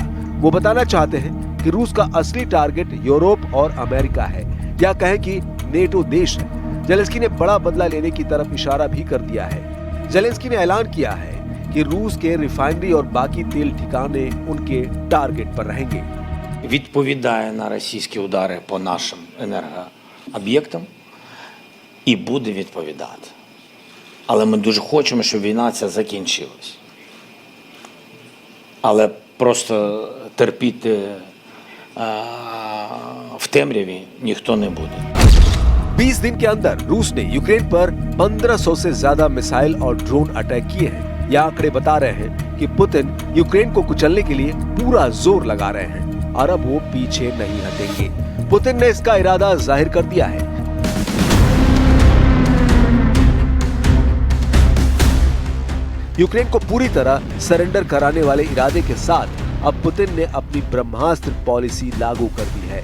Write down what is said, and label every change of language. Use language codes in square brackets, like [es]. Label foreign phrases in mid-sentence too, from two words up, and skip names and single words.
[hi] वो बताना चाहते हैं कि रूस का असली टारगेट यूरोप और अमेरिका है, या कहें कि नेटो देश है। जेलेंस्की ने बड़ा बदला लेने की तरफ इशारा भी कर दिया है। जेलेंस्की ने ऐलान किया है कि रूस के रिफाइनरी और बाकी तेल ठिकाने उनके टारगेट पर रहेंगे। [uk] Відповідає на російські удари по нашим енергооб'єктам і буде відповідати. Але ми дуже хочемо, щоб війна ця закінчилась. Але просто терпіти в темряві ніхто не буде. [hi] 20 दिन के अंदर रूस ने यूक्रेन पर 1500 से ज्यादा मिसाइल और [en] drone attack [hi] किए हैं। यह आंकड़े बता रहे हैं कि पुतिन यूक्रेन को कुचलने के लिए पूरा जोर लगा रहे हैं और अब वो पीछे नहीं हटेंगे। पुतिन ने इसका इरादा जाहिर कर दिया है। यूक्रेन को पूरी तरह सरेंडर कराने वाले इरादे के साथ अब पुतिन ने अपनी ब्रह्मास्त्र पॉलिसी लागू कर दी है।